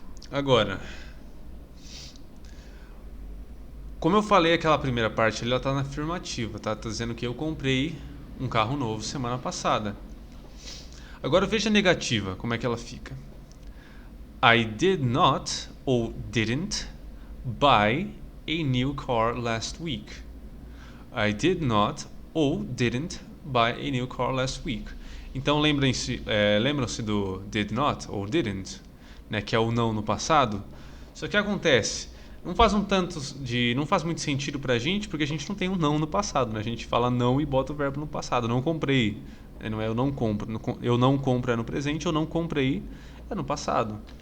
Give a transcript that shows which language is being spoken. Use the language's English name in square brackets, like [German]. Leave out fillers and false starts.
[Portuguese] Agora, como eu falei, aquela primeira parte ali, ela tá na afirmativa, tá? Tá dizendo que eu comprei um carro novo semana passada. Agora veja a negativa, como é que ela fica. [English] I did not [Portuguese] ou [English] didn't buy a new car last week. I did not [Portuguese] ou [English] didn't buy a new car last week. [Portuguese] Então lembram-se do did not ou didn't, né, que é o não no passado. Só que acontece, não faz muito sentido pra gente, porque a gente não tem um não no passado, né? A gente fala não e bota o verbo no passado. Não comprei, não é eu não compro. Eu não compro é no presente, eu não comprei é no passado.